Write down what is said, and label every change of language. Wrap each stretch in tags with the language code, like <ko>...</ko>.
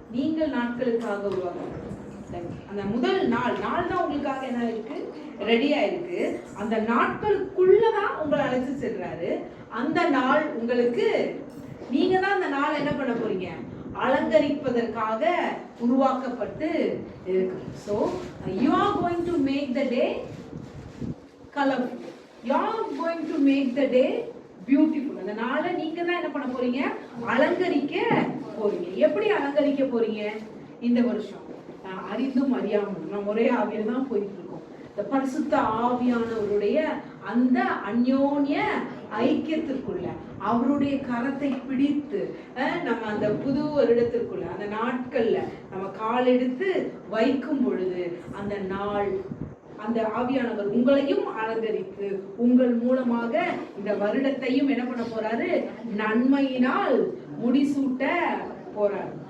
<ta>நீங்கள் நாட்களுக்காக உருவாக்கப்பட்டது. அந்த முதல் நாள் தான் உங்களுக்காக என்ன இருக்கு, ரெடியா இருக்கு. அந்த நாட்களுக்குள்ளதான் உங்களை அழைத்து செல்றாரு. அந்த நாள் உங்களுக்கு, நீங்க தான் அந்த நாள் என்ன பண்ண போறீங்க, அலங்கரிப்பதற்காக உருவாக்கப்பட்டு இருக்கு.</ta> <en>So you are going to make the day colorful. You are going to make the day beautiful.</en> <ta>அந்த நாளை நீங்க தான் என்ன பண்ண போறீங்க, அலங்கரிக்க போறீங்க. எப்படி அலங்கரிக்க போறீங்க? இந்த வருஷம் அறிந்தும் அறியாமல் நம்ம ஒரே ஆவியில தான் போயிட்டு இருக்கோம். இந்த பரிசுத்த ஆவியானவருடைய அந்த அந்யோன்ய ஐக்கியத்திற்குள்ள அவருடைய கரத்தை பிடித்து நம்ம அந்த புது வருடத்திற்குள்ள அந்த நாட்கள்ல நம்ம கால் எடுத்து வைக்கும் பொழுது அந்த நாள், அந்த ஆவியானவர் உங்களையும் அலங்கரித்து உங்கள் மூலமாக இந்த வருடத்தையும் என்ன பண்ண போறாரு, நன்மையினால் முடிசூட்ட போறாரு.</ta>